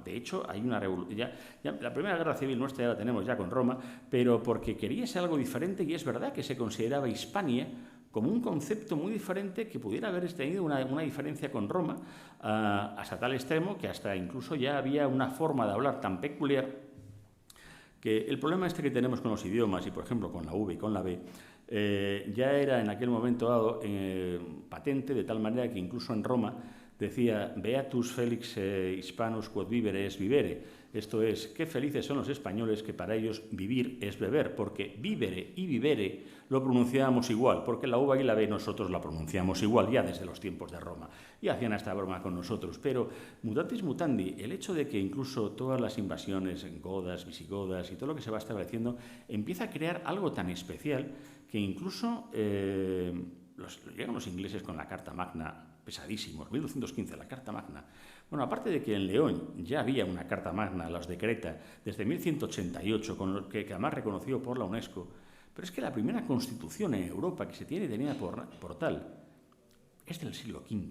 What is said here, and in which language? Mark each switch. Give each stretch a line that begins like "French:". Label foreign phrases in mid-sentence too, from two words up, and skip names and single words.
Spanish: De hecho, hay una revolución. Ya la primera guerra civil nuestra ya la tenemos ya con Roma, pero porque quería ser algo diferente, y es verdad que se consideraba Hispania como un concepto muy diferente que pudiera haber tenido una diferencia con Roma, hasta tal extremo que hasta incluso ya había una forma de hablar tan peculiar que el problema que tenemos con los idiomas, y por ejemplo con la V y con la B, ya era en aquel momento dado patente, de tal manera que incluso en Roma decía
Latin: Beatus Felix Hispanus quod vivere es vivere.
Spanish: Esto es, qué felices son los españoles que para ellos vivir es beber, porque vivere y vivere lo pronunciábamos igual, porque la uva y la B nosotros la pronunciamos igual ya desde los tiempos de Roma, y hacían esta broma con nosotros. Pero
Latin: mutatis mutandi,
Spanish: el hecho de que incluso todas las invasiones godas, visigodas y todo lo que se va estableciendo empieza a crear algo tan especial que incluso llegan los ingleses con la Carta Magna, pesadísimos, 1215, la Carta Magna, Bueno, aparte de que en León ya había una Carta Magna, los Decreta, desde 1188, que además reconoció por la UNESCO, pero es que la primera constitución en Europa que se tiene tenida por tal es del siglo V.